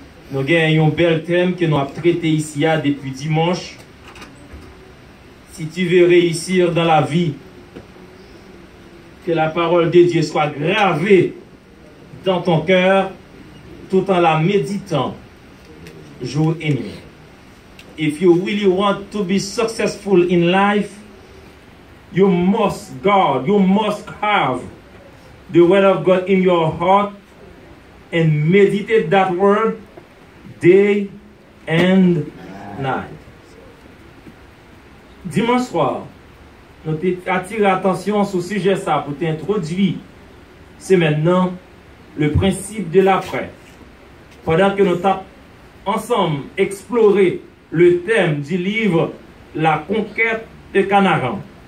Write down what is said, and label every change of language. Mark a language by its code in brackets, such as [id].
[fr] Nous avons un bel thème que nous avons traité ici depuis dimanche. Si tu veux réussir dans la vie, que la parole de Dieu soit gravée dans ton cœur tout en la méditant jour et nuit. [en] If you really want to be successful in life, you must have the word of God in your heart and meditate that word day and night. [fr] Dimanche soir, nous attirons l'attention sur ce sujet ça pour t'introduire. C'est maintenant le principe de l'après. Pendant que nous avons ensemble exploré le thème du livre La conquête de Canaan.